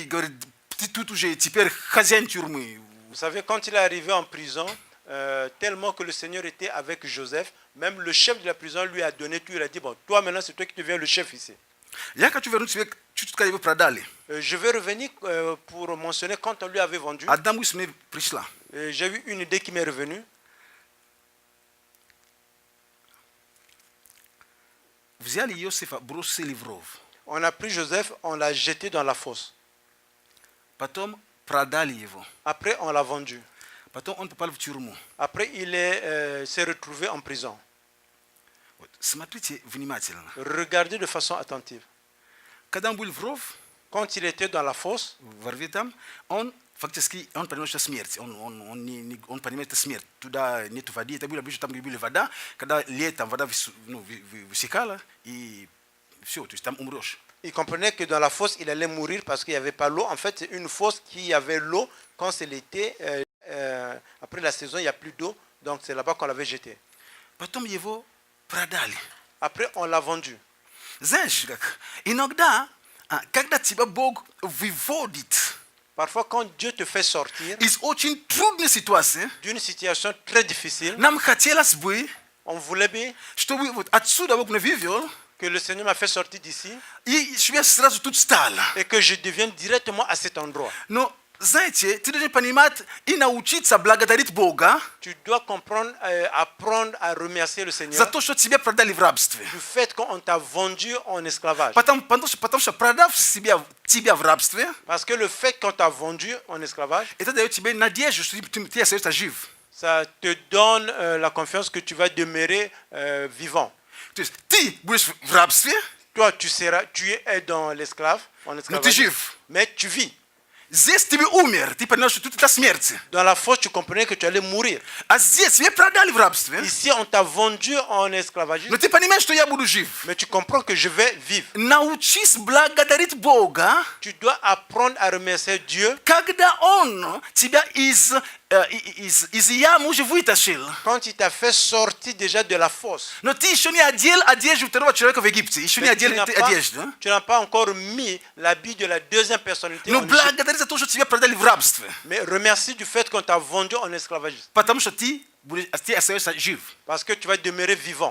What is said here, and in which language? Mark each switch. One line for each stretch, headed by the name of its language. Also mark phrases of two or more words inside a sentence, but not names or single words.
Russian: Говорит, ты тут уже теперь хозяин тюрьмы.
French: Vous savez, quand il est arrivé en prison, tellement que le Seigneur était avec Joseph, même le chef de la prison lui a donné tout. Il a dit, bon, toi maintenant, c'est toi qui deviens le chef ici.
Russian: Я хочу вернуть себе чуть-чуть, когда его продали.
French: Je vais revenir pour mentionner quand on lui avait vendu.
Russian: Одна мысль мне пришла.
French: J'ai eu une idée qui m'est revenue.
Russian: Взяли Иосифа, бросили в ров.
French: On a pris Joseph, on l'a jeté dans la fosse.
Russian: Потом продали его.
French: Après, on l'a vendu.
Russian: Потом он попал в тюрьму.
French: Après, il s'est retrouvé en prison.
Russian: Вот. Смотрите внимательно.
French: Regardez de façon attentive.
Russian: Когда он был в ров,
French: Quand il était dans la fosse,
Russian: во рве там, он фактически он понимает, что смерть. Он понимает, это смерть. Туда нет воды. Это было ближе, там где была вода. Когда летом вода высекала, и все, то есть там умрешь.
French: il comprenait que dans la fosse, il allait mourir parce qu'il n'y avait pas l'eau. En fait, c'est une fosse qui avait l'eau. Quand c'est l'été, après la saison, il n'y a plus d'eau. Donc, c'est là-bas qu'on l'avait jeté.
Russian: Потом его продали.
French: Après, on l'a vendu.
Russian: Знаешь, как иногда, когда тебя Бог выводит
French: Parfois, quand Dieu te fait sortir
Russian: из очень трудной ситуации,
French: d'une situation très difficile,
Russian: нам хотелось бы,
French: on voulait bien
Russian: чтобы вот отсюда Бог меня вывел,
French: que le Seigneur m'a fait sortir d'ici
Russian: и чтобы я сразу тут стал.
French: et que je devienne directement à cet endroit.
Russian: Но, знаете, ты должен понимать и научиться благодарить Бога
French: Tu dois comprendre, apprendre à remercier le
Russian: за
French: Seigneur
Russian: то, что тебя продали в рабстве.
French: du fait qu'on t'a vendu en esclavage.
Russian: Потому что продав тебя в рабстве,
French: Parce que le fait qu'on t'a vendu en esclavage,
Russian: это дает тебе надежду, что ты остаешься жив.
French: ça te donne la confiance que tu vas demeurer vivant.
Russian: То есть ты будешь в рабстве,
French: Toi, tu es dans l'esclave, en
Russian: но ты
French: esclavage,
Russian: жив.
French: mais tu vis.
Russian: Здесь ты умер, ты понимаешь, что тут это смерть.
French: Dans la fosse, tu comprenais que tu allais mourir.
Russian: А здесь тебя продали в рабстве,
French: Ici, on t'a vendu en esclavagisme,
Russian: но ты понимаешь, что я буду жив.
French: mais tu comprends que je vais vivre.
Russian: Научись благодарить Бога,
French: Tu dois apprendre à remercier Dieu
Russian: когда Он тебя из ямы уже вытащил.
French: quand il t'a fait sortir déjà de la fosse.
Russian: Но ты еще не одел одежду второго человека в Египте. Еще не
French: Mais
Russian: одел одежду.
French: tu n'as pas encore mis l'habit de la deuxième personnalité
Russian: Но
French: en Égypte.
Russian: благодари за то, что тебя продали в рабстве.
French: Mais remercie du fait qu'on t'a vendu en esclavagisme.
Russian: Потому что ты остаешься жив.
French: Parce que tu vas demeurer vivant.